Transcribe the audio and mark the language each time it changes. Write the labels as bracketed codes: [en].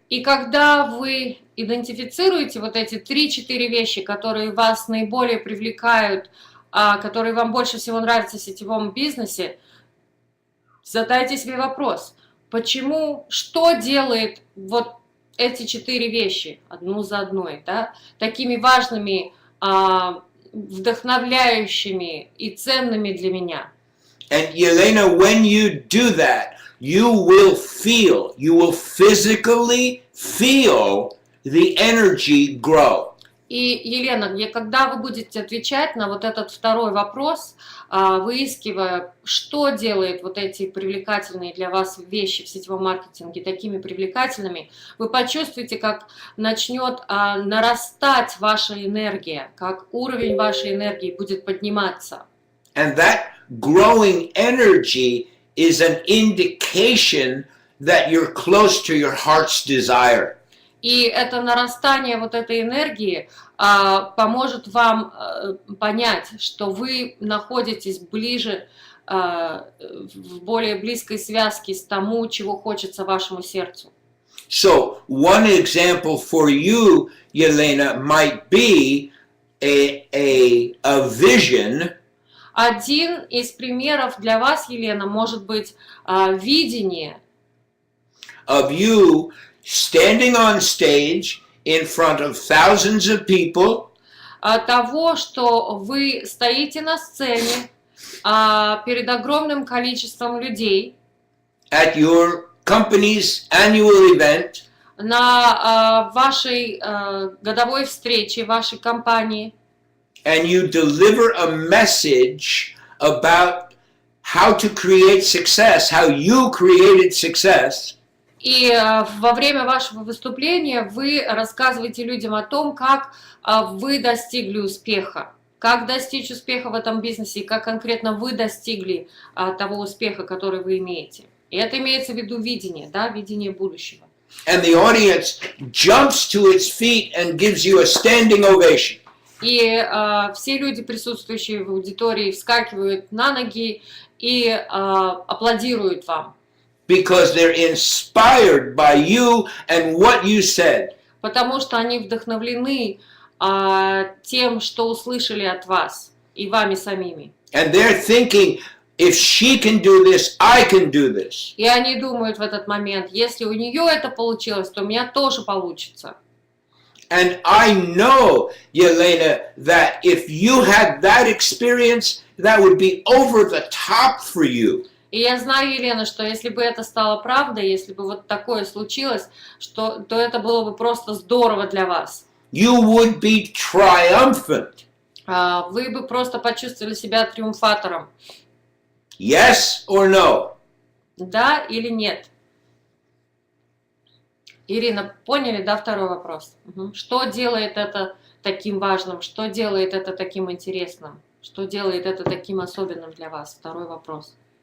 [ru] И когда вы идентифицируете вот эти 3-4 вещи, которые вас наиболее привлекают, которые вам больше всего нравятся в сетевом бизнесе, задайте себе вопрос, почему, что делает вот эти 4 вещи, одну за одной, да, такими важными, вдохновляющими и ценными для меня. [en] And Yelena, when you do that, you will physically feel the energy grow. [ru] И, Елена, когда вы будете отвечать на вот этот второй вопрос, выискивая, что делает вот эти привлекательные для вас вещи в сетевом маркетинге такими привлекательными, вы почувствуете, как начнет нарастать ваша энергия, как уровень вашей энергии будет подниматься. [en] And that growing energy is an indication that you're close to your heart's desire. [ru] И это нарастание вот этой энергии поможет вам понять, что вы находитесь ближе, в более близкой связке с тому, чего хочется вашему сердцу. [en] So one example for you, Yelena, might be a vision. [ru] Один из примеров для вас, Елена, может быть видение [en] of you standing on stage in front of thousands of people, [ru] того, что вы стоите на сцене перед огромным количеством людей [en] at your company's annual event, [ru] на вашей годовой встрече, вашей компании, [en] and you deliver a message about how to create success, how you created success. [ru] И во время вашего выступления вы рассказываете людям о том, как вы достигли успеха, как достичь успеха в этом бизнесе и как конкретно вы достигли того успеха, который вы имеете. И это имеется в виду видение, да, видение будущего. [en] And the audience jumps to its feet and gives you a standing ovation. [ru] И все люди, присутствующие в аудитории, вскакивают на ноги и аплодируют вам. [en] Because they're inspired by you and what you said. [ru] Потому что они вдохновлены тем, что услышали от вас и вами самими. [en] And they're thinking, if she can do this, I can do this. [ru] И они думают в этот момент, если у нее это получилось, то у меня тоже получится. [en] And I know, Yelena, that if you had that experience, that would be over the top for you. [ru] И я знаю, Елена, что если бы это стало правдой, если бы вот такое случилось, то это было бы просто здорово для вас. [en] you would be triumphant. [ru] Вы бы просто почувствовали себя триумфатором. [en] Yes or no? [ru] Да или нет? Ирина, поняли, да, второй вопрос? Что делает это таким важным? Что делает это таким интересным? Что делает это таким особенным для вас? Второй вопрос.